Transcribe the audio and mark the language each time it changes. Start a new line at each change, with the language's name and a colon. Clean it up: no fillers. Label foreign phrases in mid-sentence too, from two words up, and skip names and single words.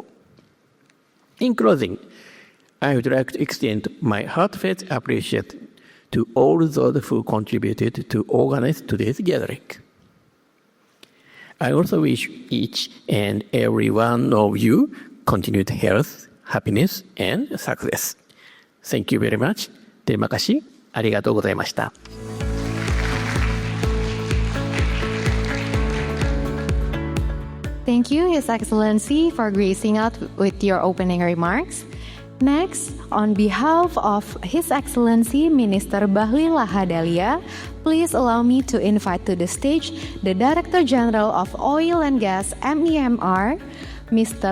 English: In closing, I would like to extend my heartfelt appreciation to all those who contributed to organize today's gathering. I also wish each and every one of you continued health, happiness, and success. Thank you very much.
Indonesian: Terima kasih.
Japanese: ありがとうございました。
English: Thank you, His Excellency, for gracing us with your opening remarks. Next, on behalf of His Excellency Minister Bahlil Lahadalia, please allow me to invite to the stage the Director General of Oil and Gas MEMR, Mr.